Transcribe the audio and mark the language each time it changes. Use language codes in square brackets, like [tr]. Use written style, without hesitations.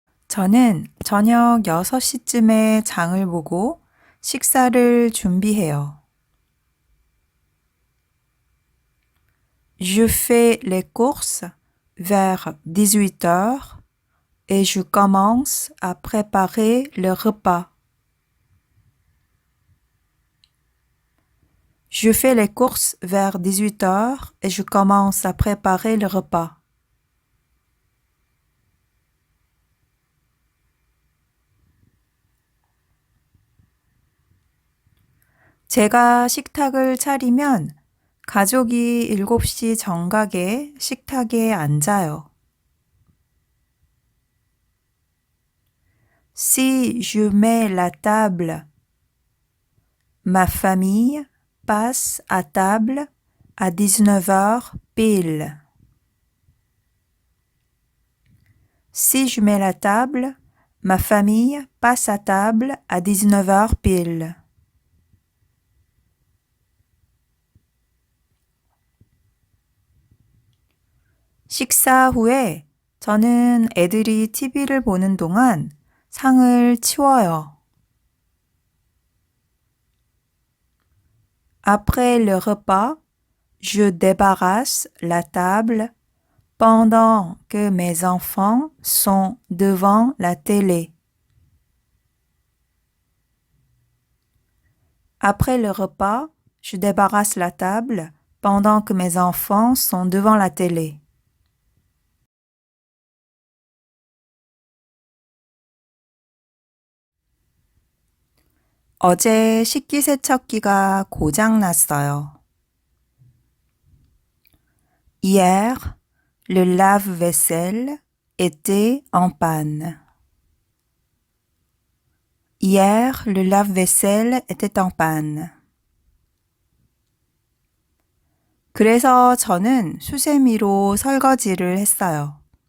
[ko] 저는 저녁 6시쯤에 장을 보고 식사를 준비해요. [fr] Je fais les courses vers 18 heures et je commence à préparer le repas. Je fais les courses vers 18 heures et je commence à préparer le repas. [ko] 제가 식탁을 차리면 가족이 7시 정각에 식탁에 앉아요. [fr] Si je mets la table, ma famille passe à table à 19 heures pile. Si je mets la table, ma famille passe à table à 19 heures pile. [ko] 식사 후에 저는 애들이 TV를 보는 동안 상을 치워요. [fr] Après le repas, je débarrasse la table pendant que mes enfants sont devant la télé. Après le repas, je débarrasse la table pendant que mes enfants sont devant la télé. [ko] 어제 식기세척기가 고장 났어요. [fr] Hier, le lave-vaisselle était en panne. Hier, le lave-vaisselle était en panne. [ko] 그래서 저는 수세미로 설거지를 했어요.